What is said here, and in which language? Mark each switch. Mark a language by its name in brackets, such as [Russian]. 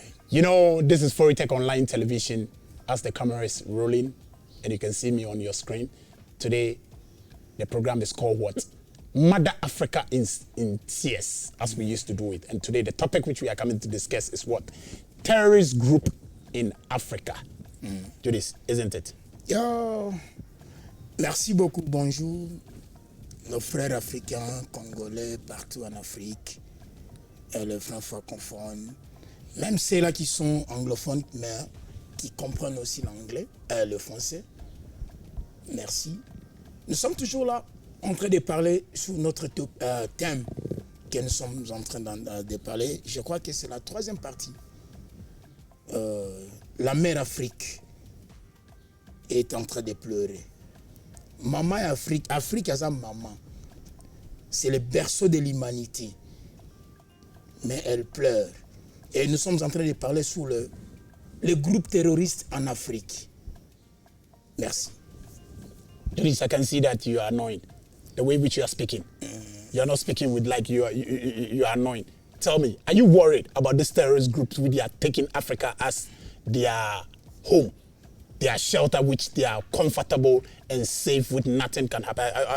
[English] You know, this is Foritech Online Television as the camera is rolling, and you can see me on your screen. Today, the program is called what? Mother Africa in Tears, as we used to do it. And today, the topic which we are coming to discuss is what? Terrorist group in Africa. Judith, isn't it? [French] Yo, merci beaucoup, bonjour. Nos frères africains, congolais, partout en Afrique, et les francophones, même ceux-là qui sont anglophones, mais qui comprennent aussi l'anglais, le français. Merci. Nous sommes toujours là, en train de parler sur notre thème que nous sommes en train de parler. Je crois que c'est la troisième partie. La mère Afrique est en train de pleurer. Maman Afrique, Afrique a maman. C'est le berceau de l'humanité. Mais elle pleure. Et nous sommes en train de parler sur le groupe terroriste en Afrique. Merci. [English] Judith, I can see that you are annoyed. The way which you are speaking. You are not speaking with like you are annoyed. Tell me, are you worried about this terrorist groups which they are taking Africa as their home? Their shelter, which they are comfortable and safe with nothing can happen.